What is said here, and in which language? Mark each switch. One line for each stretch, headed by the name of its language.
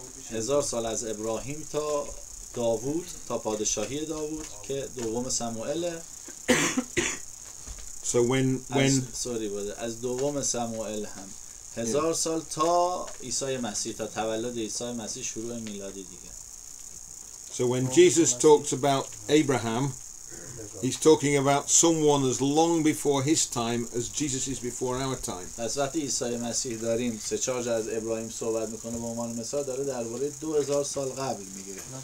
Persian: 1000 سال از ابراهیم تا داوود تا پادشاهی داوود که دوم سموئله.
English: So when
Persian: از دوم سموئل هم 1000 سال تا عیسی مسیح، تا تولد عیسی مسیح شروع میلادی دیگه.
English: So when Jesus talks about Abraham, he's talking about someone as long before his time as Jesus is before our time.
Persian: پس وقتی عیسی مسیح داریم 3-4 جا از ابراهیم صحبت میکنه به عنوان مثال، داره درباره 2000 سال قبل میگه.